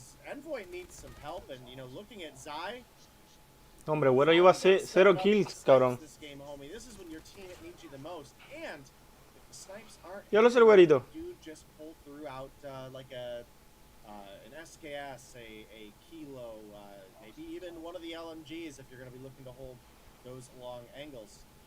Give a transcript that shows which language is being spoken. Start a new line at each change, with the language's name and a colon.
English: Envoy needs some help, and you know, looking at Zy.
Spanish: Hombre, Güero lleva 0 kills, cabrón.
English: This game, homie. This is when your team needs you the most, and if the snipes aren't.
Spanish: Yo lo sé, Güerito.
English: You just pull throughout like a. An SKS, a Kilo, maybe even one of the LMGs if you're going to be looking to hold those long angles.